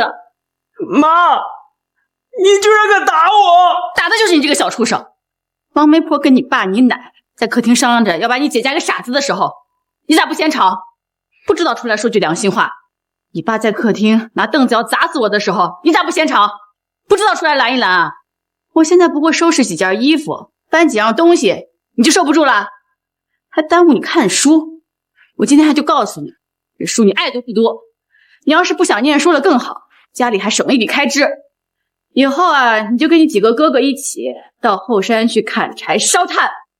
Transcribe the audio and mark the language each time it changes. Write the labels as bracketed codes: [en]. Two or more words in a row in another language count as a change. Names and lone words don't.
[zh] 媽，你居然敢打我！打的就是你這個小畜生。王媒婆跟你爸你奶在客廳商量着要把你姐嫁給傻子的時候，你咋不先吵？不知道出來說句良心話。你爸在客廳拿凳子要砸死我的時候，你咋不先吵？不知道出來攔一攔啊？我現在不過收拾幾件衣服，搬幾樣東西，你就受不住了？還耽誤你看書？我今天還就告訴你，這書你愛讀不讀，你要是不想念書了更好，家裡還省了一筆開支。以後啊，你就跟你幾個哥哥一起到後山去砍柴燒炭。